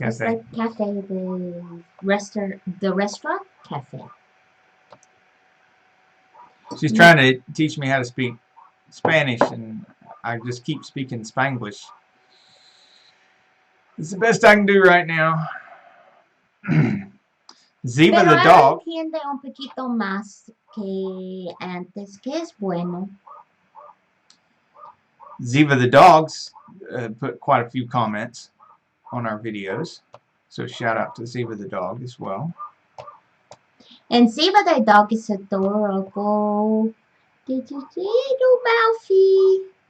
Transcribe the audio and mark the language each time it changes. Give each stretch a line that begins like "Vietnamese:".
English: It's like cafe, the restaurant cafe. She's trying to teach me how to speak Spanish, and I just keep speaking Spanglish. It's the best I can do right now. Ziva the dog.
Spanish: Entiende un poquito más que antes, que es bueno.
English: Ziva the dogs put quite a few comments on our videos, so shout out to Ziva the dog as well. And Ziva the dog is adorable. Did you see little Malfie?